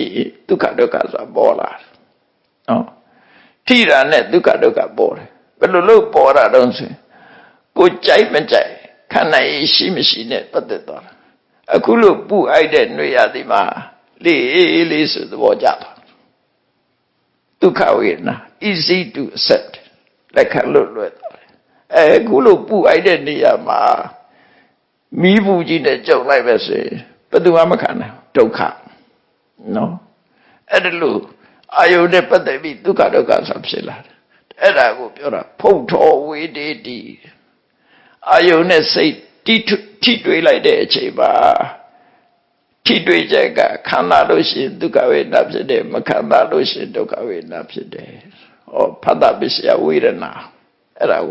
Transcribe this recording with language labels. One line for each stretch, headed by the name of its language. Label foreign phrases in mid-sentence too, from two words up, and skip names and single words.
Burmese: ရင်ဒုက္ခဒုက္ခဆိုပေါ်လာတယ်နော်ထိတာနဲ့ဒုက္ခဒုက္ခပေါ်တယ်ဘယ်လိုလုပ်ပေါ်တာတော့ဆိုကိုကြိုက်မကြိုက်ခန္ဓာရေးရှိမရှိနဲ့ပတ်သက်သွားတာအခုလို့ပူအိုက်တဲ့နှွေရသည်မှာလေးဆိုသဘောကျတာဒုက္ခဝေဒနာ
English: easy to accept
Burmese: လက်ခံလို့လွယ်သွားတယ်အခုလို့ပူအိုက်တဲ့နေရာမှာမီးဘူးကြီးနဲ့ကြုံလိုက်ပဲဆိုရင် ဘယ်သူမှမခံနိုင်ဒုက္ခနော်အဲ့ဒါလို့အာယုနဲ့ပတ်သက်ပြီးဒုက္ခဒုက္ခဆိုဖြစ်လာတယ်အဲ့ဒါကိုပြောတာဖုတ်တော်ဝေဒေတိအာယုနဲ့စိတ်ထိတွေ့လိုက်တဲ့အချိန်မှာထိတွေ့ချက်ကခံစားလို့ရှိရင်ဒုက္ခဝေဒနာဖြစ်တယ်မခံစားလို့ရှိရင်ဒုက္ခဝေဒနာဖြစ်တယ်ဖတ်တာပစ္စယဝေဒနာအဲ့ဒါ